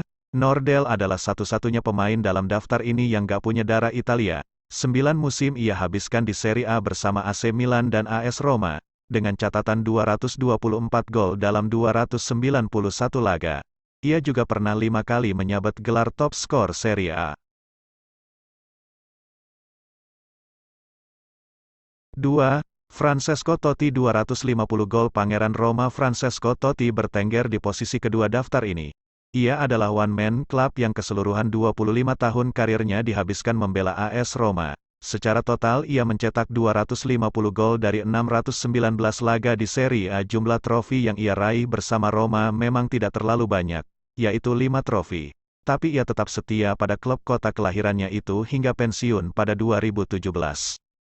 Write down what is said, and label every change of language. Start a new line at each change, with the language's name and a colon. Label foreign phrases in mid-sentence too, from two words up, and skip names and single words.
Indonesian: Nordel adalah satu-satunya pemain dalam daftar ini yang gak punya darah Italia. 9 musim ia habiskan di Serie A bersama AC Milan dan AS Roma, dengan catatan 224 gol dalam 291 laga. Ia juga pernah 5 kali menyabet gelar top skor Serie A. 2. Francesco Totti 250 gol. Pangeran Roma Francesco Totti bertengger di posisi kedua daftar ini. Ia adalah
English: one-man club
Indonesian: yang keseluruhan 25 tahun karirnya dihabiskan membela AS Roma. Secara total ia mencetak 250 gol dari 619 laga di Serie A. Jumlah trofi yang ia raih bersama Roma memang tidak terlalu banyak, yaitu 5 trofi. Tapi ia tetap setia pada klub kota kelahirannya itu hingga pensiun pada 2017.